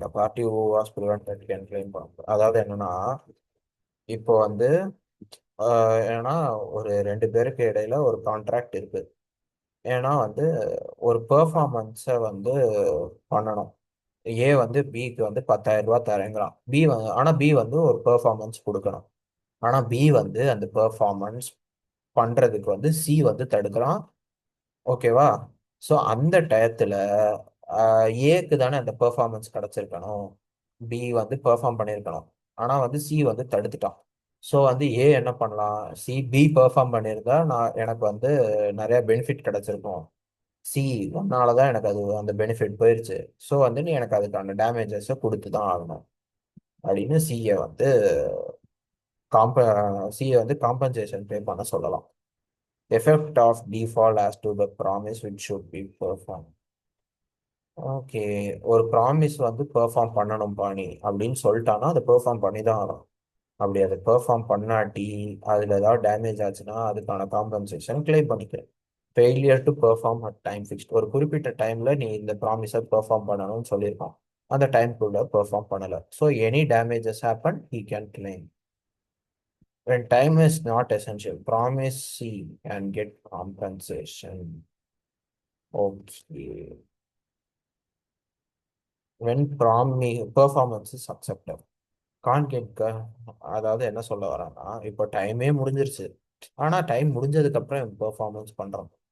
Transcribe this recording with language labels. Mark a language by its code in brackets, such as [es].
[en] The party who was prevented can claim. [ta] அதாவது என்னன்னா, இப்போ வந்து ஏன்னா ஒரு 2 பேருக்கு இடையில ஒரு கான்ட்ராக்ட் இருக்கு. ஏன்னா வந்து ஒரு பெர்ஃபார்மன்ஸை வந்து பண்ணணும். ஏ வந்து பிக்கு வந்து 10,000 ரூபாய் தரேங்கிறான். ஆனா பி வந்து ஒரு பெர்ஃபார்மன்ஸ் கொடுக்கணும். ஆனா பி வந்து அந்த பெர்ஃபார்மன்ஸ் பண்றதுக்கு வந்து சி வந்து தடுக்கிறான். ஓகேவா? ஸோ அந்த டயத்துல ஏக்கு தானே அந்த பெர்ஃபார்மன்ஸ் கிடைச்சிருக்கணும், பி வந்து பெர்ஃபார்ம் பண்ணியிருக்கணும். ஆனா வந்து சி வந்து தடுத்துட்டான். ஸோ வந்து ஏ என்ன பண்ணலாம், பி பெர்ஃபார்ம் பண்ணியிருந்தா நான் எனக்கு வந்து நிறைய பெனிஃபிட் கிடைச்சிருக்கும். சி ஒன்னால தான் எனக்கு அது அந்த பெனிஃபிட் போயிருச்சு. ஸோ வந்து நீ எனக்கு அதுக்கான டேமேஜஸை கொடுத்து தான் ஆகணும் அப்படின்னு காம்ப சிஏ வந்து காம்பன்சேஷன் பே பண்ண சொல்லலாம். Effect of default [en] as to the promise which should be performed. [ta] Okay, ஒரு ப்ராமிஸ் வந்து பெர்ஃபார்ம் பண்ணணும் பாணி அப்படின்னு சொல்லிட்டானா அதை பெர்ஃபார்ம் பண்ணி தான் ஆகணும். அப்படி அதை பெர்ஃபார்ம் பண்ணாட்டி அதில் ஏதாவது டேமேஜ் ஆச்சுன்னா அதுக்கான காம்பன்சேஷன் கிளைம் பண்ணிக்கிறேன். Failure to perform at time fixed. ஒரு குறிப்பிட்ட டைமில் நீ இந்த ப்ராமிஸை பெர்ஃபார்ம் பண்ணணும்னு சொல்லியிருக்கான், அந்த டைம்குள்ளே பெர்ஃபார்ம் பண்ணலை. So any damages happen [en] he can claim. When time is not essential, promisee can get compensation. Okay. When performance is acceptable. Can't get [ta] அதாவது என்ன சொல்ல வரான்னா, இப்போ டைமே முடிஞ்சிருச்சு, ஆனால் டைம் முடிஞ்சதுக்கு அப்புறம் பெர்ஃபார்மன்ஸ் பண்றோம்.